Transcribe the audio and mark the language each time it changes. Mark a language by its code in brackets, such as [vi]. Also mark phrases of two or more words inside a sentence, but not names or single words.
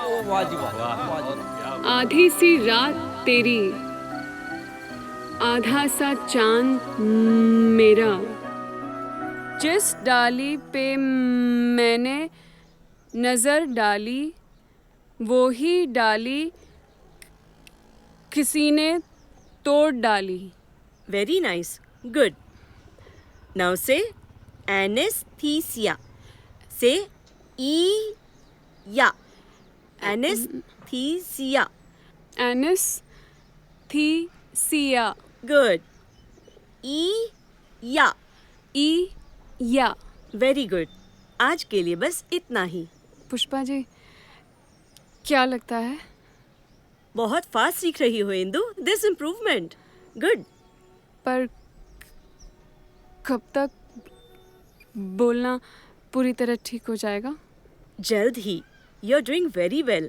[hi] आधी सी रात तेरी, आधा सा चांद मेरा। जिस डाली पे मैंने नजर डाली, वो ही डाली किसी ने तोड़ डाली। [en] Very nice. Good. Now say anesthesia. Say E-ya. Anesthesia. Anesthesia. Good. E-ya. E-ya. Very good. [hi] आज के लिए बस इतना ही। पुष्पा जी, क्या लगता है? बहुत फास्ट सीख रही हो इंदु। [en] This improvement. Good. [hi] पर कब तक बोलना पूरी तरह ठीक हो जाएगा? जल्द ही। [en] You're doing very well.